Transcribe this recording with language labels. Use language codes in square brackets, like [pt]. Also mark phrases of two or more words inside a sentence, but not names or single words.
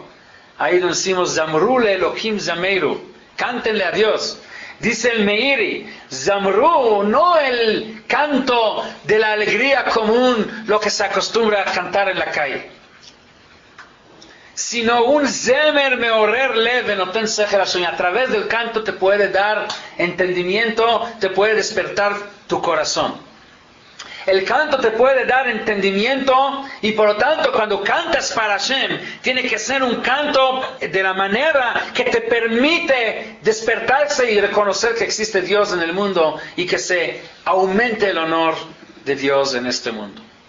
[es] Ahí lo decimos, [he] זמרו לאלוקים זמרו. [es] Cántenle a Dios. Dice el Meiri, Zamru, no el canto de la alegría común, lo que se acostumbra a cantar en la calle, sino un [he] זמר מעורר לב נותן שכל השונים. [es] A través del canto te puede dar entendimiento, te puede despertar tu corazón. El canto te puede dar entendimiento y por lo tanto cuando cantas para Hashem tiene que ser un canto de la manera que te permite despertarse y reconocer que existe Dios en el mundo y que se aumente el honor de Dios en este mundo.